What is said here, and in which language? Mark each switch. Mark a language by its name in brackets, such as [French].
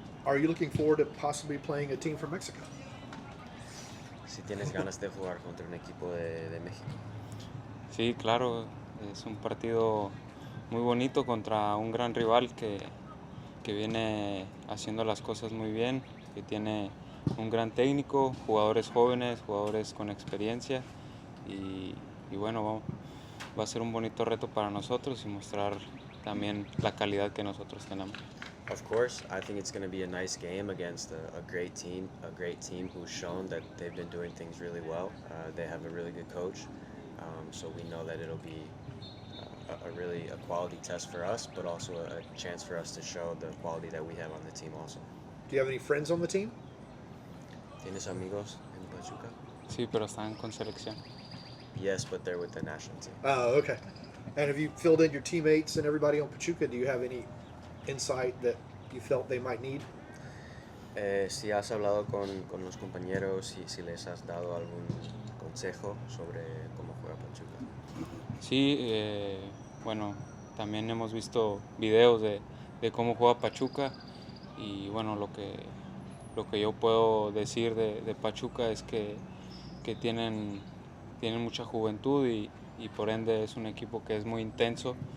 [English] Are you looking forward to possibly playing a team from Mexico? [Spanish] Si tienes ganas de jugar contra un equipo de México. Sí, claro, es un partido muy bonito contra un gran rival que viene haciendo las cosas muy bien, que tiene un gran técnico, jugadores jóvenes, jugadores con experiencia y bueno, va a ser un bonito reto para nosotros y mostrar también la calidad que nosotros tenemos. [English] Of course, I think it's going to be a nice game against a great team who's shown that they've been doing things really well. They have a really good coach, so we know that it'll be a really a quality test for us, but also a chance for us to show the quality that we have on the team also. Do you have any friends on the team? [Spanish] ¿Tienes amigos en Pachuca? Sí, pero están con selección. [English] Yes, but they're with the national team. Oh, okay. And have you filled in your teammates and everybody on Pachuca? Do you have any insight that you felt they might need? [Spanish] Si has hablado con los compañeros y si les has dado algún consejo sobre cómo juega Pachuca. Sí, bueno, también hemos visto videos de cómo juega Pachuca y bueno, lo que yo puedo decir de Pachuca es que tienen mucha juventud y por ende es un equipo que es muy intenso,